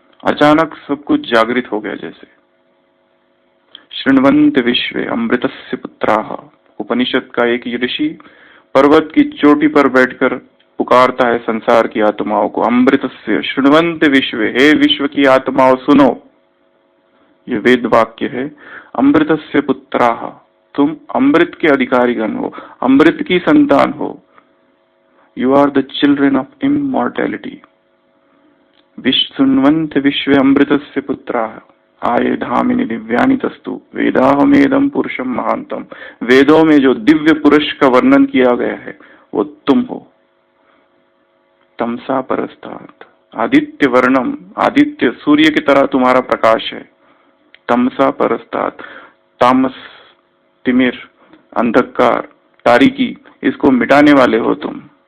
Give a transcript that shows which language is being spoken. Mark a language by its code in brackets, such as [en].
[hi] अचानक सब कुछ जागृत हो गया। जैसे [sa] शृण्वन्त विश्वे अमृतस्य पुत्राः, [hi] उपनिषद का एक ऋषि पर्वत की चोटी पर बैठकर पुकारता है संसार की आत्माओं को, [sa] अमृतस्य शृण्वन्त विश्वे, [hi] हे विश्व की आत्माओं सुनो। ये वेद वाक्य है, [sa] अमृतस्य पुत्राः, [hi] तुम अमृत के अधिकारीगण हो, अमृत की संतान हो। [en] You are the children of immortality. [sa] शृण्वन्त विश्वे अमृतस्य पुत्राः आये धामिनी दिव्यानि तस्तु वेदाहमेदं पुरुषम महांतम। [hi] वेदों में जो दिव्य पुरुष का वर्णन किया गया है वो तुम हो। [sa] तमसा परस्तात्, आदित्य वर्णम, [hi] आदित्य सूर्य की तरह तुम्हारा प्रकाश है। [sa] तमसा परस्तात्, [hi] तामस तिमिर अंधकार तारीकी, इसको मिटाने वाले हो तुम।